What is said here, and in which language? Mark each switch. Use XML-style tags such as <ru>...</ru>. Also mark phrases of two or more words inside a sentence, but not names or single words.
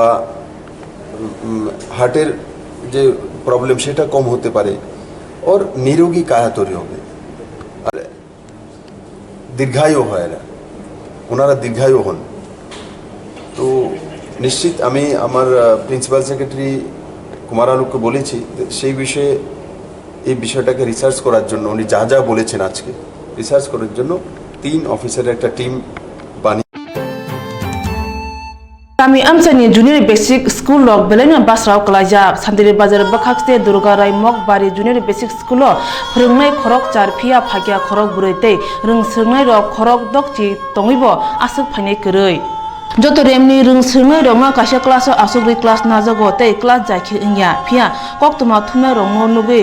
<bn>হার্টের যে প্রবলেম সেটা কম হতে পারে और নিরোগী কায়া তৈরি হবে আর দীর্ঘায়ু হয় না ওনারা দীর্ঘায়ু হন তো নিশ্চিত আমি আমার প্রিন্সিপাল সেক্রেটারি কুমার আলোককে বলেছি সেই বিষয়ে এই বিষয়টাকে রিসার্চ করার জন্য উনি যা যা বলেছেন আজকে রিসার্চ করার জন্য 3 অফিসারের একটা টিম বানিয়ে</bn> <trp>Kami amsani junior basic school log belena basrao kalaja sandiri bazar bakhakste Durga Rai Mokbari junior basic school lo phrongnai khorok char phia phagya khorok buroitei rung sirnai rok khorok dokchi tongibo asuk phainai koroi joto remni rung sirnai rok ma kaisa class o asukri class najago tei class jaikhi ingya phia koktuma thumna rok no nugui</trp>